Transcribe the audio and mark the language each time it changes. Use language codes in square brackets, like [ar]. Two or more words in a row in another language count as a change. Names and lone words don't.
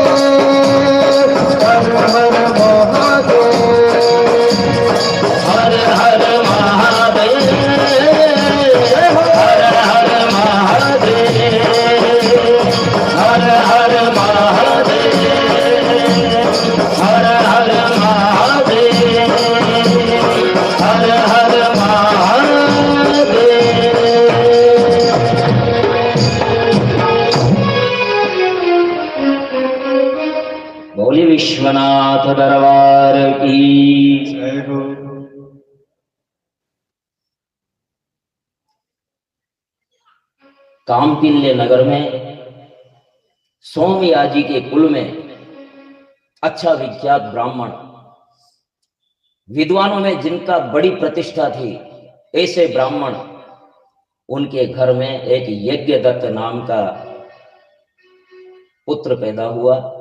[hi] हर हर महादेव हर हर महादेव हर हर महादेव हर हर महादेव हर हर महादेव हर हर महादेव। बोली विश्वनाथ दरबार की जय हो। कामपिल्य नगर में सोमयाजी के कुल में अच्छा विख्यात ब्राह्मण विद्वानों में जिनका बड़ी प्रतिष्ठा थी, ऐसे ब्राह्मण, उनके घर में एक यज्ञदत्त नाम का पुत्र पैदा हुआ।